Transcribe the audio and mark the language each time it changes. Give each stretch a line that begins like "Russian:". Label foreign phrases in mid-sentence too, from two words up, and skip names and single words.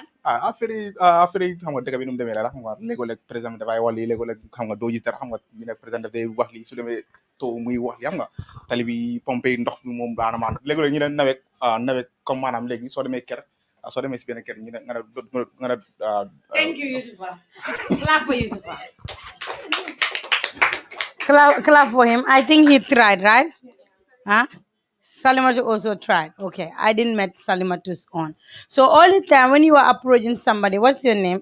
Wolof: affaire yi xam nga dëgg bi nu mu demee la xam nga léeg-léeg président dafay wax lii léeg-léeg xam nga doo gis dara xam nga ñu ne président dafay wax lii su demee taw muy wax li xam nga tali bi pompe ndox bi moom daana maan léeg-léeg ñu ne nawet comme maanaam léegi soo demee kër soo demee si benn kër ñu ne nga ne
English: Thank you, Yusufa. Clap for Yusufa. Clap for him. I think he tried, right? Salimatu also tried. Okay, I didn't met Salimatu's on. So all the time when you are approaching somebody, what's your name?